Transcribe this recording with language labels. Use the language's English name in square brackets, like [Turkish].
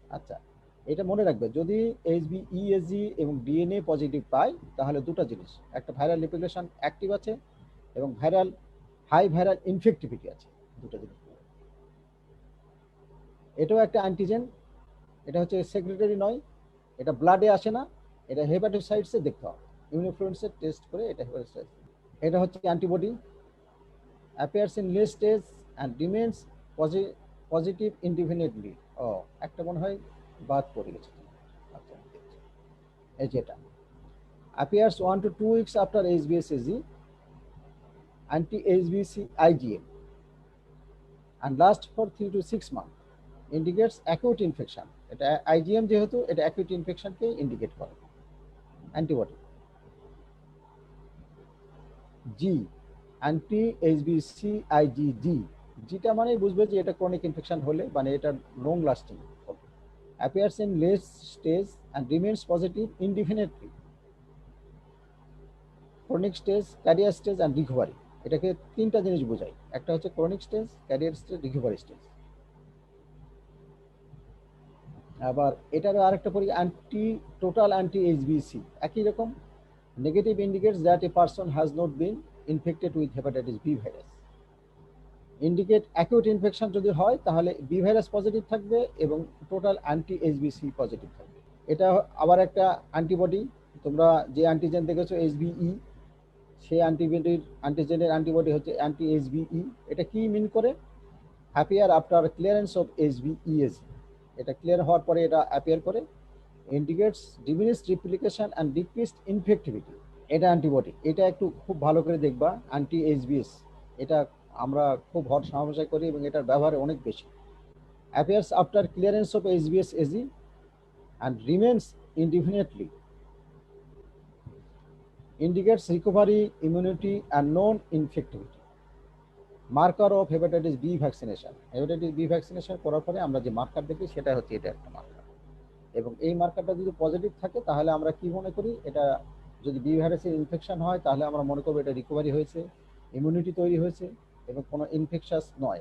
[Bangla] আচ্ছা, এটা মনে রাখবে, যদি HbEAg এবং ডিএনএ পজিটিভ পাই তাহলে দুটো জিনিস, একটা ভাইরাল রিপ্লিকেশন অ্যাক্টিভ আছে এবং হাই ভাইরাল ইনফেক্টিভিটি আছে, দুটো জিনিস। এটাও একটা অ্যান্টিজেন, এটা হচ্ছে সেক্রেটারি নয়, এটা ব্লাডে আসে না, এটা হেপাটোসাইটসে দেখতে হবে, ইমিউনোফ্লুরেন্সের টেস্ট করে এটা হেপাটোসাইটস। এটা হচ্ছে antibody, [English] appears in late stage and remains positive indefinitely. [Bangla] ও একটা মনে হয় বাদ পড়ে গেছে। আচ্ছা, এই যেটা [English] appears 1 to 2 weeks after HbS-Ag, anti-HbC IgM, and lasts for 3 to 6 months. Indicates acute infection. [Bangla] এটা IgM যেহেতু এটা acute infection কে ইন্ডিকেট করে। [English] Antibody G, anti-HbC IgG। [Bangla] যেটা মানে বুঝবে যে এটা ক্রনিক ইনফেকশন হলে, মানে এটা লং লাস্টিং হবে। [English] appears in late stage and remains positive indefinitely. Chronic stage, carrier stage and recovery. [Bangla] এটাকে 3টা জিনিস বোঝায়, একটা হচ্ছে chronic stage, career stage, recovery stage. আবার এটারও আরেকটা পরীক্ষা টোটাল অ্যান্টি HbC, একই রকম। [English] Negative indicates that a person has not been infected with hepatitis B virus. [Bangla] Indicate acute infection যদি হয় তাহলে বি ভাইরাস পজিটিভ থাকবে এবং টোটাল অ্যান্টি HbC পজিটিভ থাকবে। এটা আবার একটা অ্যান্টিবডি, তোমরা যে অ্যান্টিজেন দেখেছো HbE, সেই অ্যান্টিজেনের অ্যান্টিবডি হচ্ছে অ্যান্টি HbE। এটা কি মিন করে? [English] Appear after clearance of HbEAg। [Bangla] এটা ক্লিয়ার হওয়ার পরে এটা অ্যাপিয়ার করে। [English] Indicates diminished replication and decreased infectivity. [Bangla] এটা অ্যান্টিবডি, এটা একটু খুব ভালো করে দেখবা। অ্যান্টি HbS, এটা আমরা খুব হট সমস্যা করি এবং এটার ব্যবহার অনেক বেশি। [English] Appears after clearance of HBs Ag and remains indefinitely, indicates recovery, immunity and non-infectivity. [Bangla] Marker of hepatitis B vaccination, hepatitis B vaccination করার পরে আমরা যে মার্কার দেখি সেটা হচ্ছে এটা একটা মার্কার, এবং এই মার্কারটা যদি পজিটিভ থাকে তাহলে আমরা কি মনে করি, এটা যদি বি ভাইরাসের ইনফেকশন হয় তাহলে আমরা মনে করবো এটা রিকভারি হয়েছে, ইমিউনিটি তৈরি হয়েছে এবং কোনো ইনফেকশাস নয়।